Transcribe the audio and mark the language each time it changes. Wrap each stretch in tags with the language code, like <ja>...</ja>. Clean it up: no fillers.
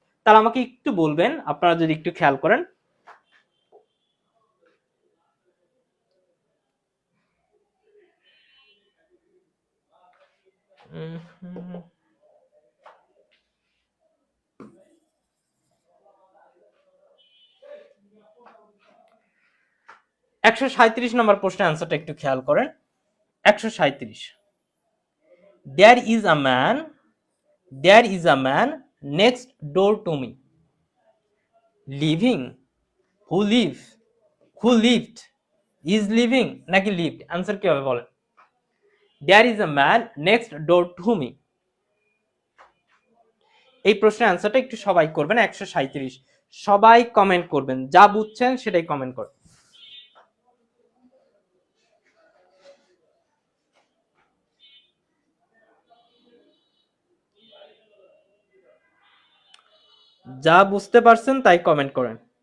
<bn>তাহলে আমাকে একটু বলবেন আপনারা যদি একটু খেয়াল করেন, (137) নম্বর প্রশ্নের আনসারটা একটু খেয়াল করেন।</bn> <en>137, there is a man, there is a man next door to me, living, who live, who lived, is living নাকি lived,</en> <bn>আনসার কি হবে বলেন?</bn> <en>there is a man next door to me,</en> <bn>এই প্রশ্নের আনসারটা একটু সবাই করবেন। 137 সবাই কমেন্ট করবেন, যা বুঝছেন সেটাই কমেন্ট করবেন। যা বুঝতে পারছেন তাই কমেন্ট করেন।</bn>